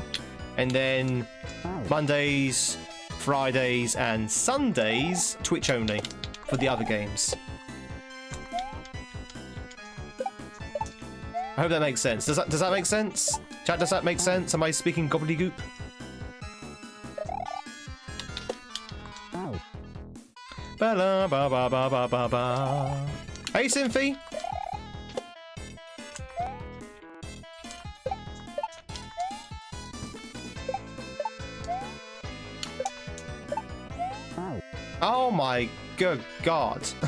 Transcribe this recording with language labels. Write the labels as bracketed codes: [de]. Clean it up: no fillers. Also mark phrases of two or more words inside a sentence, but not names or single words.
[en] And then Mondays, Fridays and Sundays, Twitch only for the other games. I hope that makes sense. Does that make sense? Chat, does that make sense? Am I speaking gobbledygook? Ba ba ba ba ba ba ba. Hey, Synthy. Oh. Oh my good God.